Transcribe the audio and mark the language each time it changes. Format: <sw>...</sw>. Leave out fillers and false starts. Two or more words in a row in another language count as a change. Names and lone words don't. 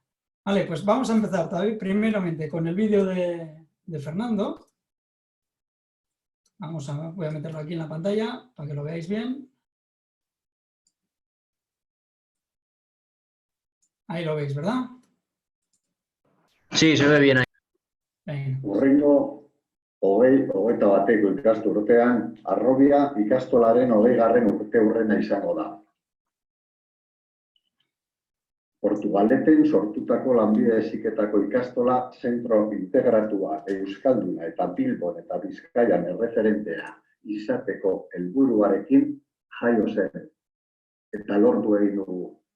<es>Vale, pues vamos a empezar todavía primeramente con el vídeo de Fernando. Voy a meterlo aquí en la pantalla para que lo veáis bien. Ahí lo veis, ¿verdad? Sí, se ve bien ahí. Venga.</es> <eu>Urrengo, hogeita bateko ikasturtean, Arrobia ikastolaren 20. urteurrena izango da. Portugaleten sortutako lanbide heziketako ikastola zentro integratua euskalduna eta Bilbon eta Bizkaian erreferentea izateko helburuarekin jaio zen eta lortu egin dugu.</eu>